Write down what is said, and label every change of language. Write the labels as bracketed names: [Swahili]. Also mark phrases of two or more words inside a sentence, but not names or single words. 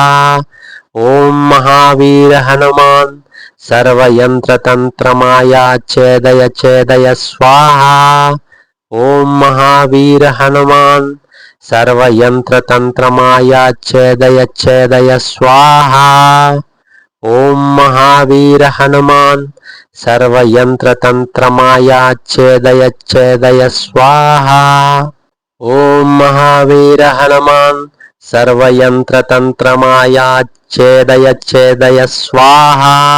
[Sanskrit] ఓం మహావీర హనుమాన్ సర్వయంత్ర తంత్రమాయాచ్ఛేదయ స్వాహా. ఓం మహావీర హనుమాన్ సర్వయంత్ర తంత్రమాయాచ్ఛేదయ స్వాహా. ओम महावीर हनुमान सर्वयंत्र तंत्र माया छेदय छेदय स्वाहा। ओम महावीर हनुमान सर्वयंत्र तंत्र माया छेदय छेदय स्वाहा।